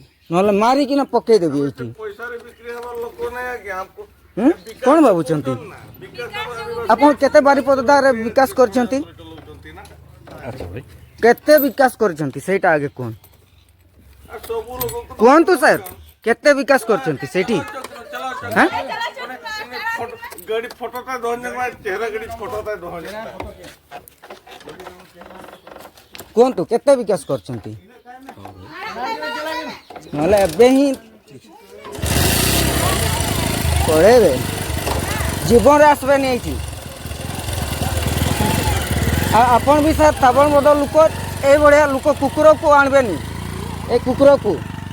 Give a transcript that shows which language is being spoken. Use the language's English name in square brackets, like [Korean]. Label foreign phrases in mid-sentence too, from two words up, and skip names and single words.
[Odia] ନହେଲେ ମାରିକିନା ପକେଇଦେବି ଏଇଠି କ'ଣ ଭାବୁଛନ୍ତି ଆପଣ କେତେ ବାରିପଦାରେ ବିକାଶ କରିଛନ୍ତି ଆଚ୍ଛା ଭାଇ କେତେ ବିକାଶ କରିଛନ୍ତି ସେଇଟା ଆଗେ କୁହନ୍ତୁ କୁହନ୍ତୁ ସାର୍ କେତେ ବିକାଶ କରିଛନ୍ତି ସେଇଠି ହଁ गाड़ी फोटोता दोहने के चेहरा गाड़ी फोटोता दोहने କୁହନ୍ତୁ କେତେ ବିକାଶ କରିଛନ୍ତି ନହେଲେ ଏବେ ହିଁ ପଳେଇବେ ଜୀବନରେ ଆସିବେନି ଏଇଠି ଆଉ ଆପଣ ବି ସାର୍ ତାବଳ ବଡ଼ ଲୋକ ଏଇଭଳିଆ ଲୋକ କୁକୁରକୁ ଆଣିବେନି ଏ କୁକୁରକୁ